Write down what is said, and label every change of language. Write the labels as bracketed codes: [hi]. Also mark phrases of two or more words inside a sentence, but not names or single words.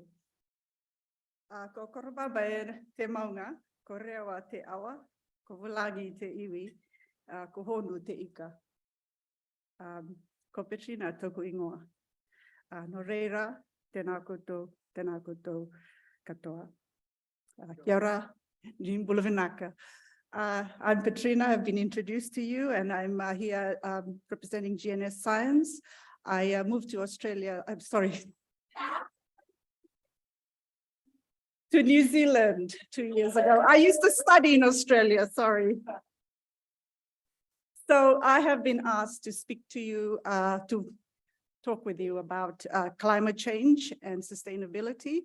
[mi] Ko koropa bai te maunga, ko rewa te awa, ko wulangi te iwi, ko honu te ika. Ko Petrina toku ingoa. No reira, tēnā koutou katoa. Kia ora, Jean Bulavinaka. [en] I'm Petrina, I've been introduced to you, and I'm here representing GNS Science. I moved to Australia, I'm sorry, to New Zealand 2 years ago. I used to study in Australia, sorry. So I have been asked to speak to you, to talk with you about climate change and sustainability.